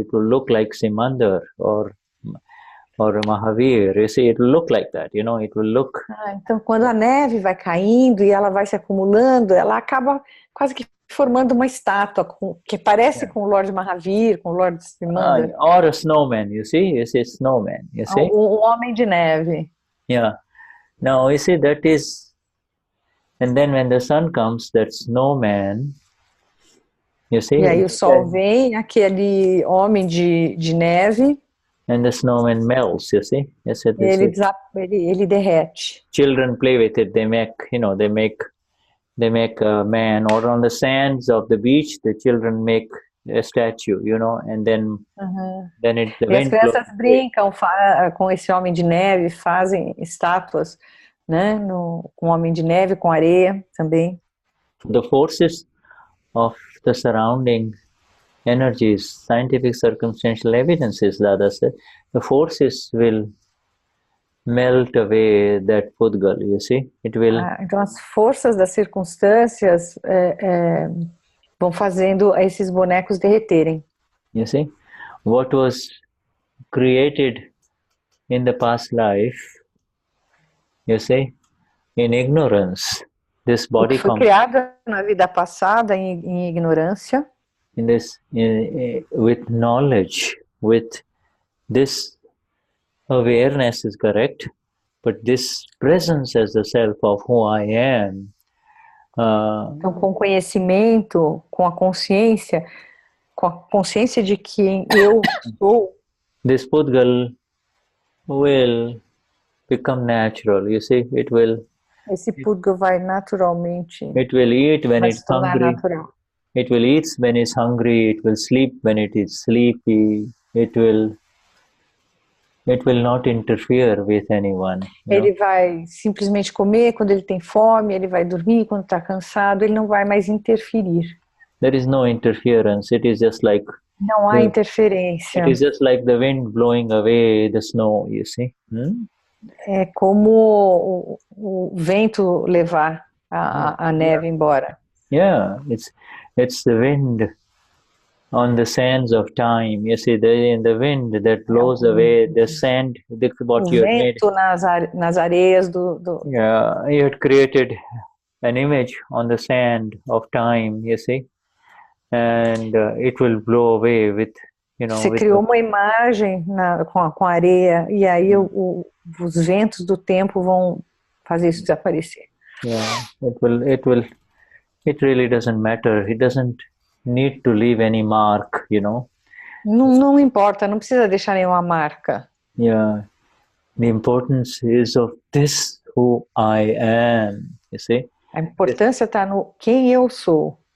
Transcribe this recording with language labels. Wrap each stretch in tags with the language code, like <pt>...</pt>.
<en>It will look like Simandar or Mahavir. You see, it will look like that. It will look.</en> <pt>Então, quando a neve vai caindo e ela vai se acumulando, ela acaba quase que formando uma estátua que parece com o Lord Mahavir, com o Lord Simandar.</pt> <en>Or a snowman. You see, snowman. You see,</en> <pt>homem de neve.</pt> <en>Yeah. Now you see that is And then when the sun comes, that snowman, you see?</en> <pt>E aí o sol vem, aquele homem de neve,</pt> <en>And the snowman melts, you see? Yes,</en> <pt>ele derrete.</pt> <en>Children play with it. They make, they make a man, or on the sands of the beach, the children make a statue, and then the</en> <pt>E as</pt> <en>wind</en> <pt>crianças</pt> <en>blows.</en> <pt>brincam com esse homem de neve, fazem estátuas, né, com o homem de neve, com areia também.</pt> <en>The forces of the surrounding energies, scientific circumstantial evidences, Dada said, the forces will melt away that Pudgal, you see? It will.</en> <pt>Então as forças das circunstâncias vão fazendo esses bonecos derreterem.</pt> <en>You see? What was created in the past life, you see, in ignorance, this</en> <pt>O</pt> <en>body</en> <pt>que foi criado na vida passada em ignorância,</pt> <en>with knowledge, with this awareness is correct, but this presence as the self of who I am.</en> <pt>Então, com o conhecimento, com a consciência de quem eu sou,</pt> <en>this Pudgal will become natural. You see, it will.</en> <pt>Esse Pudgal vai naturalmente.</pt> <en>It will eat when it's hungry. Natural. It will eat when it's hungry. It will sleep when it is sleepy. It will not interfere with anyone.</en> <pt>Ele vai simplesmente comer quando ele tem fome. Ele vai dormir quando está cansado. Ele não vai mais interferir.</pt> <en>There is no interference. It is just like.</en> <pt>Não há interferência.</pt> <en>It is just like the wind blowing away the snow. You see.</en> <pt>É como o vento levar a neve embora.</pt> <en>Yeah, it's the wind on the sands of time. You see, the wind that blows away the sand. What you had made.</en> <pt>Nas areias do.</pt> <en>Yeah, you had created an image on the sand of time. You see, and it will blow away with.</en> <pt>Você criou uma imagem com a areia e aí os ventos do tempo vão fazer isso desaparecer.</pt> <en>Yeah, it really doesn't matter. It doesn't need to leave any mark,</en> <pt>Não importa, não precisa deixar nenhuma marca.</pt> <en>Yeah, the importance is of this who I am, you see.</en> <pt>A importância está no quem eu sou.</pt>